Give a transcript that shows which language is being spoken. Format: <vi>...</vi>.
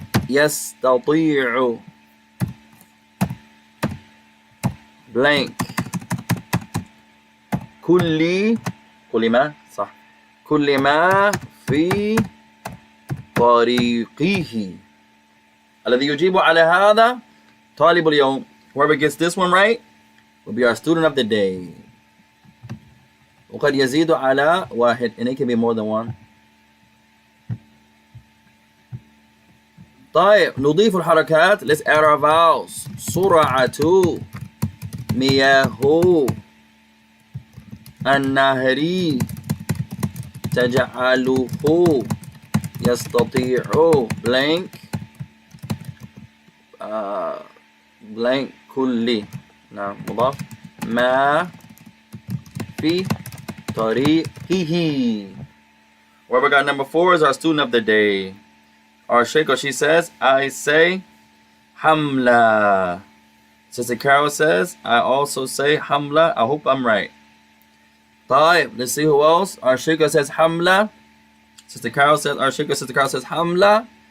<ar>يستطيع blank كل ما صح كل ما في طريقه الذي يجيب على هذا طالب اليوم.</ar> <en>Whoever gets this one right will be our student of the day.</en> <ar>وقد يزيد على واحد,</ar> <en>and it can be more than one.</en> <ar>طيب نضيف الحركات.</ar> <en>Let's add our vowels.</en> <ar>سرعة مياه النهر تجعله يستطيع blank blank كل نعم مضاف ما في طريقه.</ar> <en>Whoever got number 4 is our student of the day. Our Sheikha, she says, I say Hamla. Sister Carol says, I also say Hamla. I hope I'm right. Taib, let's see who else. Our Sheikha says Hamla. Sister Carol says, our Sheikha, Sister Carol says Hamla.</en>